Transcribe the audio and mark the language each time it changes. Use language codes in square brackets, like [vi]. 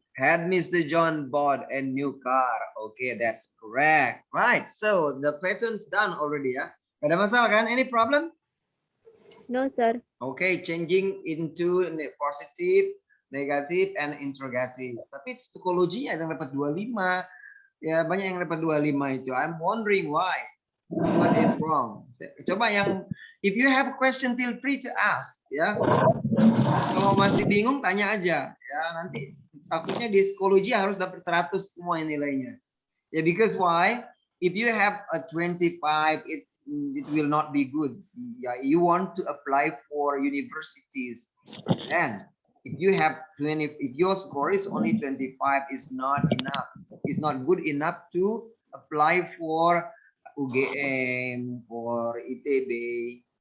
[en] Had Mr. John bought a new car? Okay, that's correct. Right. So the pattern's done already, ya. [id] Ada masalah kan? [en] Any problem? No, sir. Okay, changing into positive, negative, and interrogative. [id] Tapi psikologi ada yang dapat 25. Ya, banyak yang dapat 25 itu. [en] I'm wondering why. What is wrong? [id] Coba yang, [en] if you have a question, feel free to ask. [id] Ya, kalau masih bingung, tanya aja. Ya, nanti takutnya di psikologi harus dapat 100 semua nilainya. [en] Ya, because why? If you have a 25, it will not be good. Yeah, you want to apply for universities, and if you have 20, if your score is only 25, is not enough. It's not good enough to apply for UGM or ITB.